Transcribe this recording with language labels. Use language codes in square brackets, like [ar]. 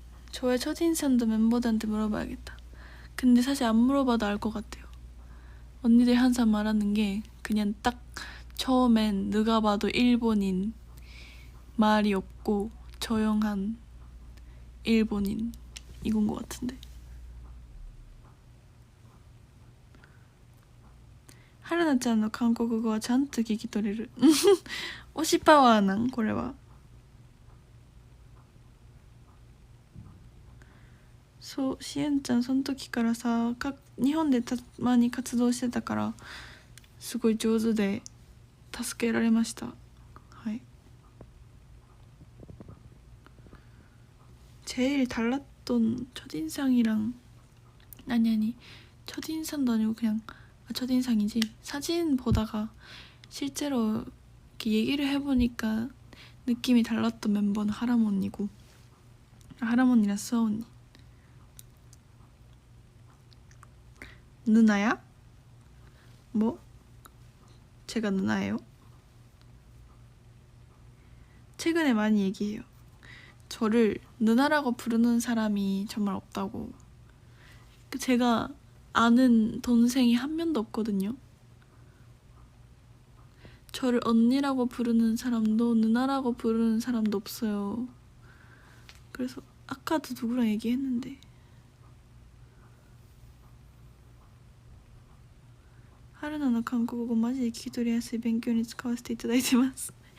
[ko] 저의 첫인상도 멤버들한테 물어봐야겠다. 근데 사실 안 물어봐도 알 것 같아요. 언니들 항상 말하는 게 그냥 딱 처음엔 누가 봐도 일본인, 말이 없고 조용한 일본인 이건 것 같은데. [ja] 하루나ちゃんの韓国語はちゃんと聞き取れる。推しパワーなんこれは。そう、しえんちゃんその時からさ日本でたまに活動してたからすごい上手で助けられました。はい。 [ko] 제일 달랐던 첫인상이랑 아니 첫인상도 아니고 그냥 첫인상이지. 사진 보다가 실제로 이렇게 얘기를 해보니까 느낌이 달랐던 멤버는 하람 언니고 하람 언니랑 수아 언니. 누나야? 뭐? 제가 누나예요? 최근에 많이 얘기해요. 저를 누나라고 부르는 사람이 정말 없다고. 제가 아는 동생이 한 명도 없거든요. 저를 언니라고 부르는 사람도 누나라고 부르는 사람도 없어요. 그래서 아까도 누구랑 얘기했는데 [ja] 하루나の韓国語マジで聞き取りやすい勉強に使わせていただいてます。